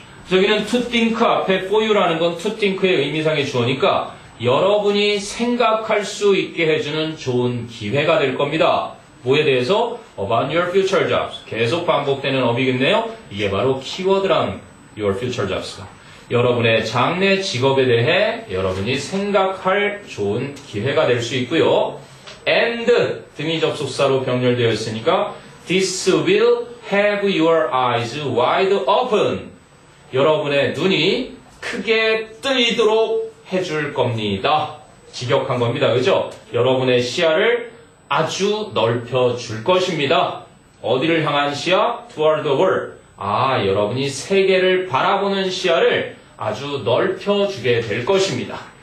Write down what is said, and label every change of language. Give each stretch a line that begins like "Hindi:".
Korean: 저기는
English: to think
Korean: 앞에
English: for you
Korean: 라는 건 to think의 의미상의 주어니까 여러분이 생각할 수 있게 해주는 좋은 기회가 될 겁니다. 뭐에 대해서?
English: About your future jobs.
Korean: 계속 반복되는 어휘겠네요. 이게 바로 키워드랑
English: your future jobs
Korean: 가. 여러분의 장래 직업에 대해 여러분이 생각할 좋은 기회가 될 수 있고요.
English: And
Korean: 등이 접속사로 병렬되어 있으니까
English: this will have your eyes wide open.
Korean: 여러분의 눈이 크게 뜨이도록 해줄 겁니다. 직역한 겁니다. 그죠? 여러분의 시야를 아주 넓혀줄 것입니다. 어디를 향한 시야?
English: Toward the world.
Korean: 여러분이 세계를 바라보는 시야를 아주 넓혀주게 될 것입니다.